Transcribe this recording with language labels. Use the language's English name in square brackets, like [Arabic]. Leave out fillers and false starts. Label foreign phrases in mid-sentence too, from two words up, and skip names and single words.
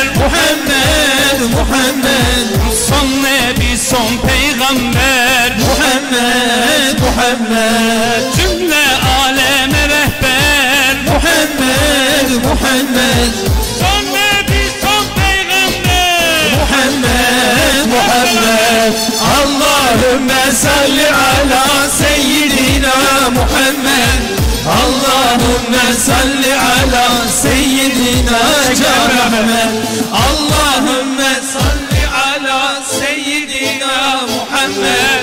[Turkish] Muhammed, Muhammed. Son nebi, son peygamber. Muhammed, Muhammed. Cümle aleme rehber. Muhammed, Muhammed. Son nebi, son peygamber. Muhammed, Muhammed. [Arabic] اللهم صل على سيدنا محمد. اللهم صل على سيدنا محمد. اللهم صل على سيدنا محمد.